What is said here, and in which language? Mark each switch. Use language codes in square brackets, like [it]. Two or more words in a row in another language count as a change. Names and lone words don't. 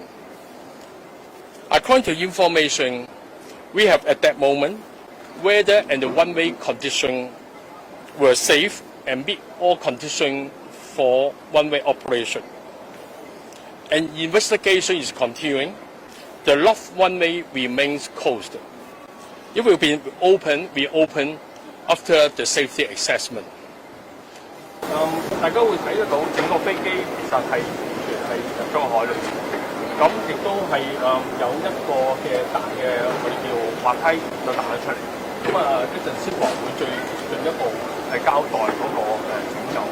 [en] According to information we have at that moment, weather and the runway conditions were safe and meet all conditions for runway operation. An investigation is continuing. The left runway remains closed. It will be reopened after the safety assessment. [yue] 大家會睇得到整個飛機其實係完全係入咗海裏面，咁亦都係有一個嘅大嘅我哋叫滑梯就彈咗出嚟。咁一陣消防會最進一步係交代嗰個拯救。